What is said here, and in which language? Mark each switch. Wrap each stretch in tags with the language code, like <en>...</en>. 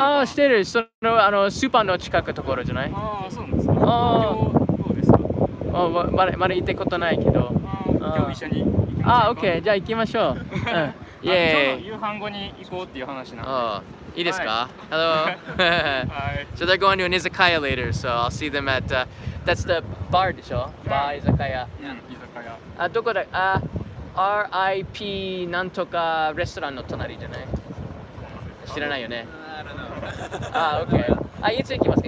<ja>ああ、してる。そのスーパーの近くのところじゃない？ああ、そうなんですか。ああ、どうですか？まだ行ったことないけど。今日一緒に行きましょうか。ああ、OK。じゃあ行きましょう。うん。イ今日の夕飯後に行こうっていう話なんで。いいですか？</ja> <en>Hello. So they're going to an izakaya later, so I'll see them at that's the bar</en> <ja>でしょ？バーizakaya。居酒屋。あ、どこだ？ RIP なんとかレストランの隣じゃない？知らないよね。あ、OK。いつ行きますか？</ja>